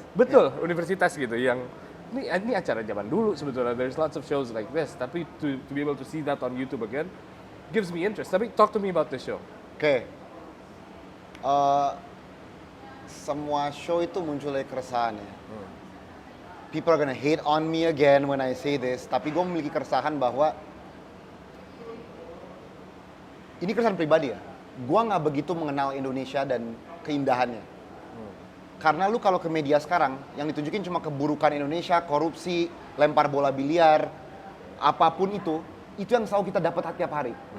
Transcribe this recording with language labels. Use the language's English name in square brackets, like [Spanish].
[Indonesian] Betul, universitas gitu yang ini acara zaman dulu sebetulnya. [English] There's lots of shows like this, tapi to be able to see that on YouTube again gives me interest. Tapi talk to me about this show. [Indonesian] Oke. Semua show itu muncul dari keresahan ya. [English] People are gonna hate on me again when I say this, [Indonesian] tapi gue memiliki keresahan bahwa ini keresahan pribadi ya. Gue nggak begitu mengenal Indonesia dan keindahannya. Karena lu kalau ke media sekarang, yang ditunjukin cuma keburukan Indonesia, korupsi, lempar bola biliar, apapun itu yang selalu kita dapat tiap hari.